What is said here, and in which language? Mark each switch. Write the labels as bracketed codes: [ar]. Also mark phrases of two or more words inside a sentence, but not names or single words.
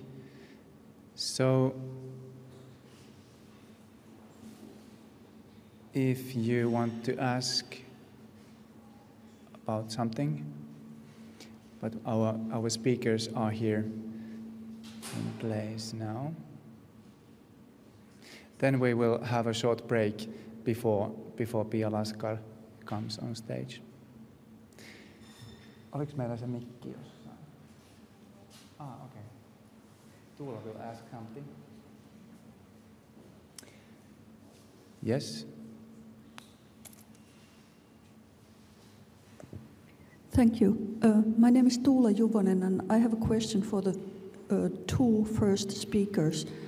[en] So if you want to ask about something, but our speakers are here in place now. Then we will have a short break before Pia Laskar comes on stage. [fi] Oliko meillä se mikki jossain? [en] Okay. Tuula will ask something. Yes? Thank you. My name is Tuula Juvonen, and I have a question for the two first speakers.